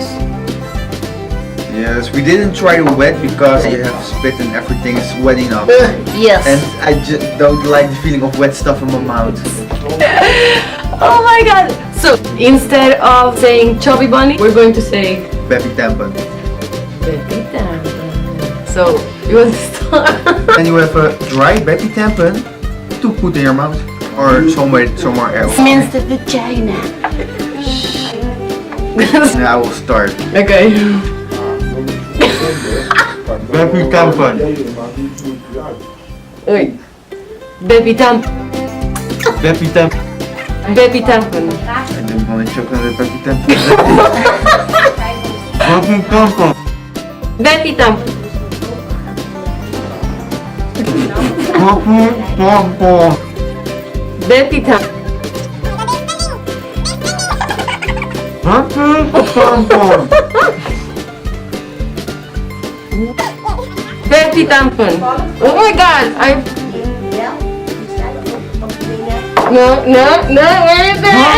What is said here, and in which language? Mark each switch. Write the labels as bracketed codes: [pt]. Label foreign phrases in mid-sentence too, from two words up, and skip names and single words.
[en] Yes, we didn't try the wet because you have spit and everything is wetting up. Yes. And I just don't like the feeling of wet stuff in my mouth. Oh my god! So instead of saying chubby bunny, we're going to say Beppy tampon. Beppy tampon. So you want to start? And you have a dry Beppy tampon to put in your mouth or somewhere else. It means the vagina. And I will start. Okay. Beppy tampon. Wait. Beppy tampon. Beppy tampon. Beppy tampon. I don't want to choke on the Beppy tampon. Beppy tampon. Beppy tampon. Beppy tampon. Beppy tampon. Beppy tampon. Oh my god! No, where is it?